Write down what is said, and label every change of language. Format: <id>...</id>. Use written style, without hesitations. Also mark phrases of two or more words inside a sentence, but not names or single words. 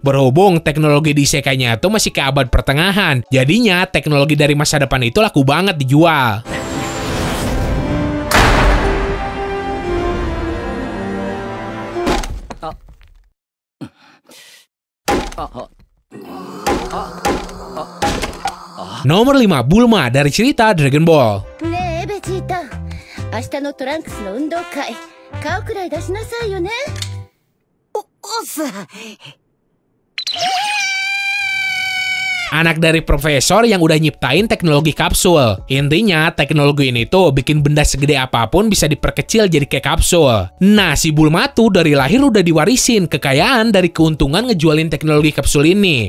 <id>Berhubung teknologi di isekainya itu masih ke abad pertengahan, jadinya teknologi dari masa depan itu laku banget dijual. Nomor 5, Bulma dari cerita Dragon Ball.</id> <ja>Vegeta, 明日のトランクスの運動会、顔くらい出しなさいよね。おっす。</ja> <id>Anak dari profesor yang udah nyiptain teknologi kapsul. Intinya, teknologi ini tuh bikin benda segede apapun bisa diperkecil jadi kayak kapsul. Nah, si Bulma tuh dari lahir udah diwarisin kekayaan dari keuntungan ngejualin teknologi kapsul ini.</id>